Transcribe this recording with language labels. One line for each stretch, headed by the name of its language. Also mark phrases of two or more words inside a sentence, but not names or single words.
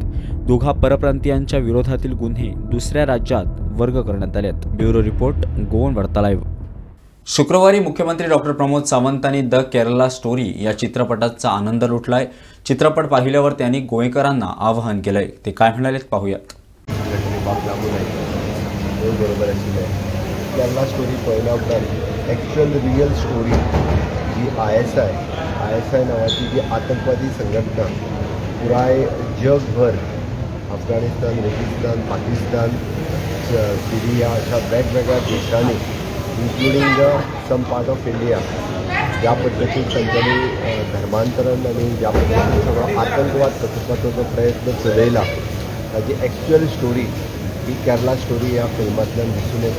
Marathi: 2 परप्रांतीयांच्या विरोधातील गुन्हे दुसऱ्या राज्यात वर्ग करण्यात आलेत. ब्युरो रिपोर्ट, गोवन वार्ता लाईव्ह. शुक्रवारी मुख्यमंत्री डॉक्टर प्रमोद सावंतांनी द केरला स्टोरी या चित्रपटाचा आनंद लुटलाय. चित्रपट पाहिल्यावर त्यांनी गोवेकरांना आवाहन केलंय. ते काय म्हणालेत पाहूयात.
Konkani: बरोबर आशिल्लें. केरला स्टोरी पळयल्या उपरांत
English: actual real story
Konkani: जी ISI नांवाची जी आतंकवादी संघटना पुराय जगभर अफगाणिस्तान, रेगिस्तान, पाकिस्तान, सिरिया अशा वेगवेगळ्या देशांनी
English: including some part of India
Konkani: ज्या पद्धतीन तांच्यांनी धर्मांतरण आनी ज्या पद्धतीन सगळो आतंकवाद करपाचो जो प्रयत्न चलयला ताची
English: actual story
Konkani: ही केरला स्टोरी ह्या फिल्मांतल्यान दिसून येता.